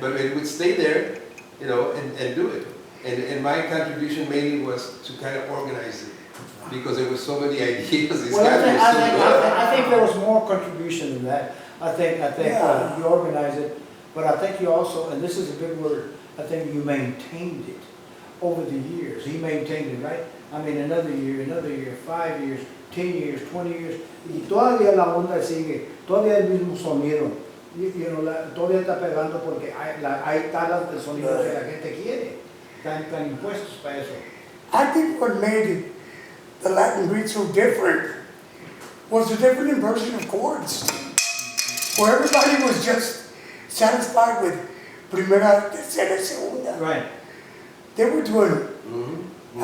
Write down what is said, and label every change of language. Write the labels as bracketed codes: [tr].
[en] But it would stay there, you know, and do it. And my contribution mainly was to kind of organize it because there were so many ideas. These Well, guys were so good. I think there was more contribution than that. I think you organized it, but I think you also, and this is a big word, I think you maintained it over the years. He maintained it, right? I mean, another year, 5 years, 10 years, 20 years, [es] y todavía la onda sigue, todavía el mismo sonido, todavía está pegando porque hay talas de sonido que la gente quiere, están impuestos para eso. [en] I think what made the Latin beat so different was the different inversion of chords. Where everybody was just satisfied with [es] primera, tercera, segunda. [en] Right. They were doing, Mm-hmm.